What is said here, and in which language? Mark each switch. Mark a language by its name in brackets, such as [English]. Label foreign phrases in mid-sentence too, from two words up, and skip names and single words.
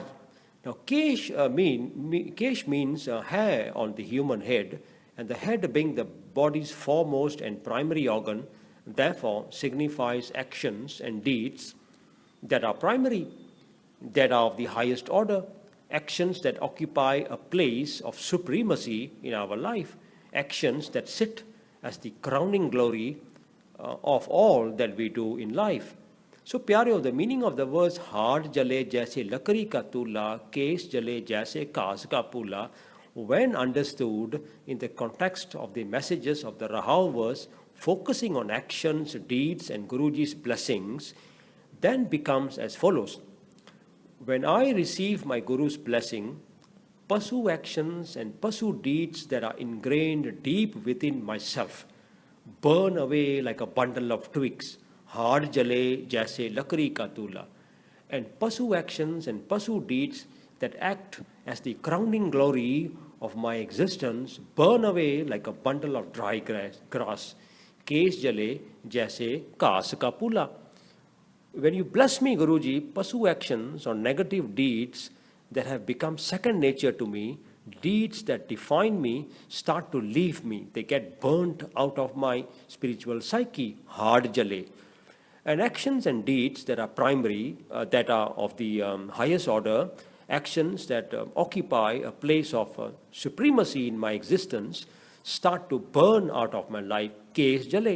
[English] Now, kesh means hair on the human head, and the head being the body's foremost and primary organ, therefore signifies actions and deeds that are primary, that are of the highest order, actions that occupy a place of supremacy in our life, actions that sit as the crowning glory of all that we do in life. So, Pyareo, the meaning of the words [Punjabi] ਹਾੜ ਜਲੇ ਜੈਸੇ ਲਾਕਰੀ ਕਾ ਤੂਲਾ, ਕੇਸ ਜਲੇ ਜੈਸੇ ਕਾਸ ਕਾ ਪੂਲਾ, [English] when understood in the context of the messages of the Rahao verse, focusing on actions, deeds, and Guruji's blessings, then becomes as follows. When I receive my Guru's blessing, pursue actions and pursue deeds that are ingrained deep within myself, burn away like a bundle of twigs, [Punjabi] ਹਾੜ ਜਲੇ ਜੈਸੇ ਲਾਕਰੀ ਕਾ ਤੂਲਾ, [English] and pursue actions and pursue deeds that act as the crowning glory of my existence, burn away like a bundle of dry grass, [Punjabi] ਕੇਸ ਜਲੇ ਜੈਸੇ ਕਾਸ ਕਾ ਪੂਲਾ. [English] When you bless me, Guruji, pursue actions or negative deeds that have become second nature to me, deeds that define me, start to leave me. They get burnt out of my spiritual psyche, [Punjabi] ਹਾੜ ਜਲੇ. [English] And actions and deeds that are primary, that are of the highest order, actions that occupy a place of supremacy in my existence, start to burn out of my life, [Punjabi] ਕੇਸ ਜਲੇ.